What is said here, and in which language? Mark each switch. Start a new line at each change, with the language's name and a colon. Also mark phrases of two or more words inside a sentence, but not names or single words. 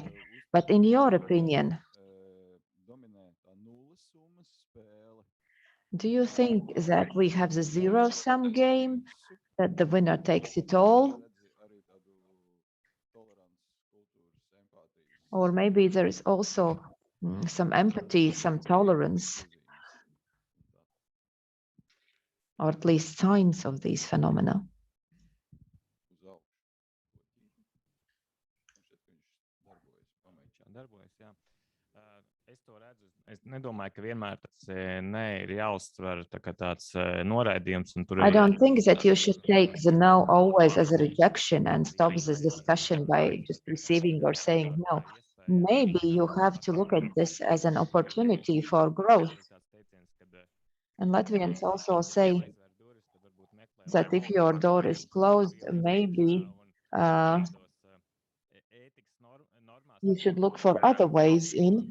English: But in your opinion, do you think that we have the zero-sum game, that the winner takes it all? Or maybe there is also some empathy, some tolerance, or at least signs of these phenomena.
Latvian: Es nedomāju, ka vienmēr tas nē ir jāuztver tā kā tāds noraidījums.
English: I don't think that you should take the no always as a rejection and stop this discussion by just receiving or saying no. Maybe you have to look at this as an opportunity for growth. And Latvians also say that if your door is closed, maybe you should look for other ways in.